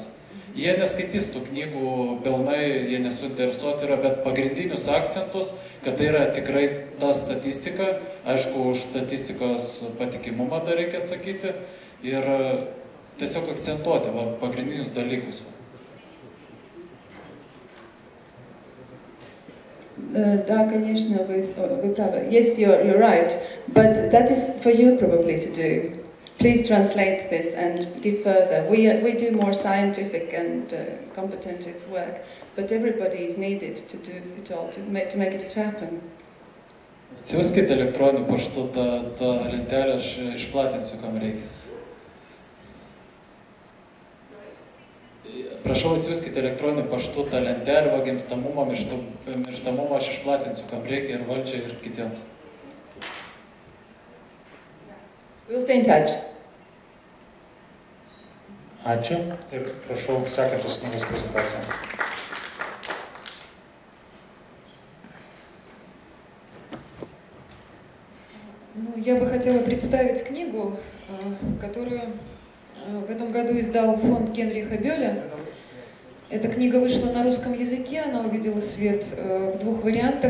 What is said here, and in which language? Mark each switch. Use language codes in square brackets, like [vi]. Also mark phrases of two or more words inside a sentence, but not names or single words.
[lt] Jie neskaitys tų knygų pilnai, jie nesuinteresuoti yra, bet pagrindinius akcentus, kad tai yra tikrai ta statistika, aišku, už statistikos patikimumą dar reikia atsakyti ir tiesiog akcentuoti va, pagrindinius dalykus. [ru] Да, конечно, вы правы. [en] Yes, you're right, but that is for you probably to do. Please translate this and give further. We do more scientific and competitive work, but everybody is needed to do it all, to make it happen. [lt] Atsiųskite elektroniniu paštu tą lentelę, aš išplatinsiu, kam reikia. Prašau, atsiųskite elektroniniu paštu tą lentelę, va gimstamumą, mirštamumą, aš išplatinsiu, kam reikia ir valdžiai, ir kitiems. [en] We'll stay in touch. [lt] Ačiū ir prašau sekančios knygos prezentaciją. [ru] Я бы хотела представить книгу, которую в этом году издал фонд Генриха Бёля. Эта книга вышла на русском языке, она увидела свет в двух вариантах.